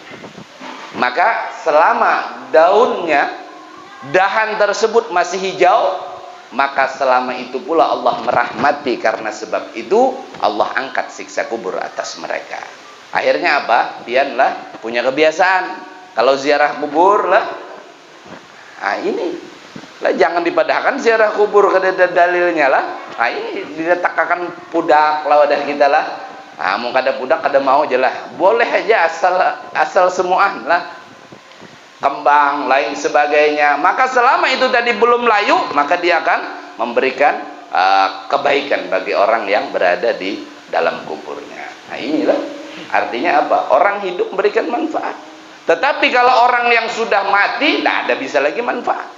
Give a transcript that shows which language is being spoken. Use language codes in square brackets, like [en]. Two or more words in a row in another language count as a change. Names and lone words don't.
[id] Maka selama dahan tersebut masih hijau, maka selama itu pula Allah merahmati. Karena sebab itu Allah angkat siksa kubur atas mereka. [bjn] Akhirnya apa? Pianlah punya kebiasaan kalau ziarah kubur lah, ini lah, jangan dipadahkan ziarah kubur, kada dalilnya lah. Ini diletakkan pudak lah wadah kita lah. Mau kada pudak kada mau aja lah. Boleh aja asal semuaan lah. [id] Kembang lain sebagainya. Maka selama itu tadi belum layu, maka dia akan memberikan kebaikan bagi orang yang berada di dalam kuburnya. Inilah artinya apa? Orang hidup memberikan manfaat. Tetapi kalau orang yang sudah mati, tidak ada bisa lagi manfaat.